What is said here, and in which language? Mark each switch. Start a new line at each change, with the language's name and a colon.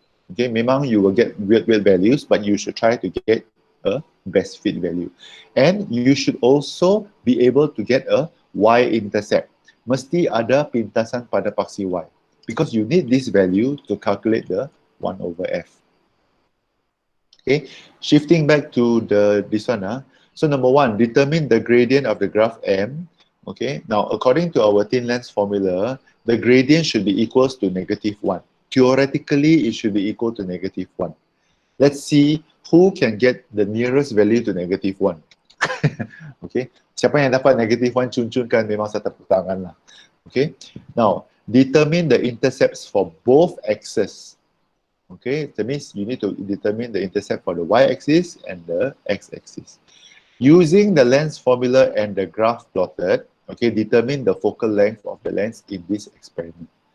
English: Okay,
Malay: memang
English: you will get weird values, but you should try to get a best fit value. And you should also be able to get a y-intercept.
Malay: Mesti ada pintasan pada paksi y.
English: Because you need this value to calculate the 1 over f. Okay, shifting back to this one. So number 1, determine the gradient of the graph M. Okay, now according to our thin lens formula, the gradient should be equals to -1. Theoretically, it should be equal to -1. Let's see who can get the nearest value to -1.
Malay: Okay, siapa yang dapat -1 cun-cunkan memang saya tepuk tangan lah.
English: Okay, now determine the intercepts for both axes. Okay, that means you need to determine the intercept for the y-axis and the x-axis. Using the lens formula and the graph plotted, okay, determine the focal length of the lens in this experiment.